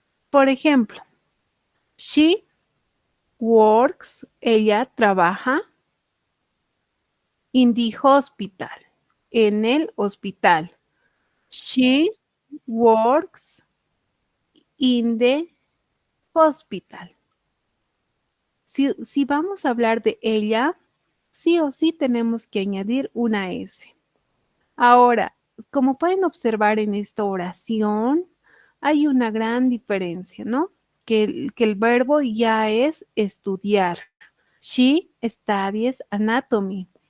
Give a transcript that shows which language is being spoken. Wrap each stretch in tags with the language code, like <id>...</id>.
<es>Por ejemplo,</es> <en>she works,</en> <es>ella trabaja</es> <en>in the hospital,</en> <es>en el hospital.</es> <en>She works in the hospital.</en> <es>Si vamos a hablar de ella, sí o sí tenemos que añadir una S. Ahora, como pueden observar en esta oración, hay una gran diferencia, ¿no? Que el verbo ya es estudiar.</es> <en>She studies anatomy.</en>